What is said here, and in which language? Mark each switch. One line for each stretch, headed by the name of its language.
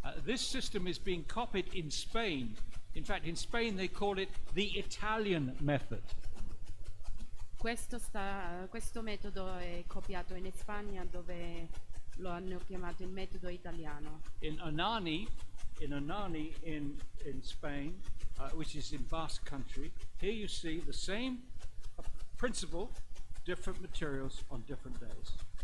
English: This system is being copied in Spain. In fact, in Spain they call it the Italian method.
Italian: Questo metodo è copiato in Spagna, dove lo hanno chiamato il metodo italiano.
English: In Anani in Spain, which is in Basque country, here you see the same principle, different materials on different days.